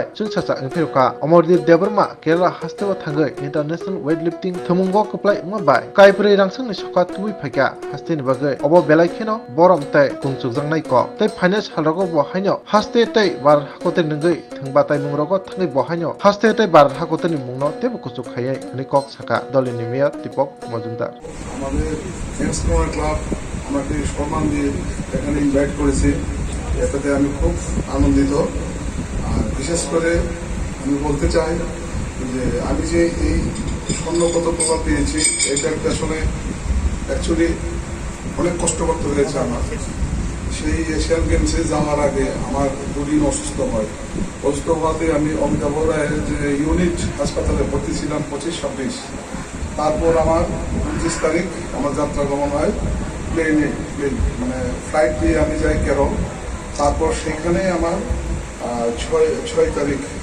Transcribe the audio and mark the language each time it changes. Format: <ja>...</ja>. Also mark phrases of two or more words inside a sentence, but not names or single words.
<trp>Swrangchati Angperuka Amordip Deborma Kerala Hasteo Thangai</trp> <en>International Weightlifting</en> <trp>Thumungo Kuplai Mabai Kaipri Rangsangni Sokat Tui Phaka Hasteni Bagai Obo Belai Kheno Borom Tai Kungchukjangnai Ko Tai Finance Halrogo Bo Haino Haste Tai Bar Hakote Ngai Thungbatai Mungrogo Thangai Bo Haino Haste Tai Bar Hakoteni Mungno Tebu Kuchuk Khayai Ani Kok Saka Dolini Mayor Deepak Majumdar</trp> <bn>আমাদের ফ্রেন্ডস কর্নার ক্লাব আমাকে সম্মান দিয়ে এখানে ইনভাইট করেছে এটাতে আমি খুব আনন্দিত আর বিশেষ করে আমি বলতে চাই যে আমি যে এই স্বর্ণ পদকটা পেয়েছি এটা আসলে অ্যাকচুয়ালি অনেক কষ্ট করতে হয়েছে আমার সেই এশিয়ান গেমসে যাওয়ার আগে আমার দুদিন অসুস্থ হয় অসুস্থ হওয়াতে আমি অমিতাভ রায়ের যে ইউনিট হাসপাতালে ভর্তি ছিলাম 25-26 তারপর আমার 29 তারিখ আমার যাত্রা গমন হয় প্লেন মানে ফ্লাইট দিয়ে আমি যাই কেরল তারপর সেখানে আমার 6 তারিখ</bn>